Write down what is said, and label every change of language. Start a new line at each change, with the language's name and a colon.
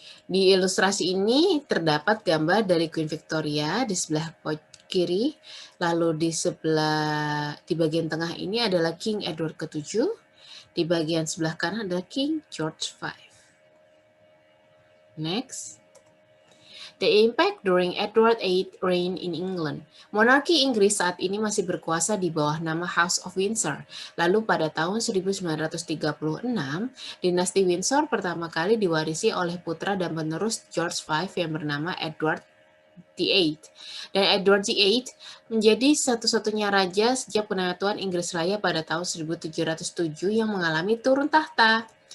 Indonesian: Di ilustrasi ini terdapat gambar dari Queen Victoria di sebelah kiri, lalu di bagian tengah ini adalah King Edward ke-7, di bagian sebelah kanan adalah King George V.
English: Next. The impact during Edward VIII reign in England.
Indonesian: Monarki Inggris saat ini masih berkuasa di bawah nama House of Windsor. Lalu pada tahun 1936, dinasti Windsor pertama kali diwarisi oleh putra dan penerus George V yang bernama Edward VIII. Dan Edward VIII menjadi satu-satunya raja sejak penyatuan Inggris Raya pada tahun 1707 yang mengalami turun tahta.